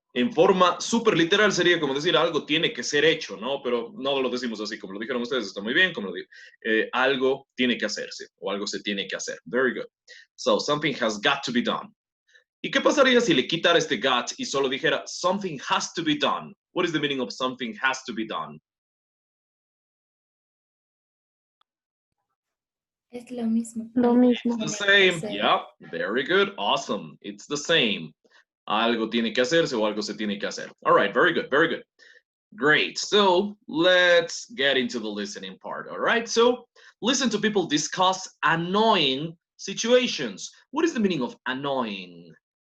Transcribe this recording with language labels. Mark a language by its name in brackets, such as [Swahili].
[Spanish] En forma súper literal sería como decir algo tiene que ser hecho, ¿no? Pero no lo decimos así, como lo dijeron ustedes, está muy bien, como lo digo. Algo tiene que hacerse o algo se tiene que hacer. [English] Very good. So, something has got to be done. [Spanish] ¿Y qué pasaría si le quitara este got y solo dijera [English] something has to be done? What is the meaning of something has to be done? [Spanish] Es lo mismo. Lo mismo. [English] It's the same. Yeah, very good. Awesome. It's the same. [Spanish] Algo tiene que hacerse o algo se tiene que hacer. [English] All right, very good, very good. Great. So let's get into the listening part. All right. So listen to people discuss annoying situations. What is the meaning of annoying?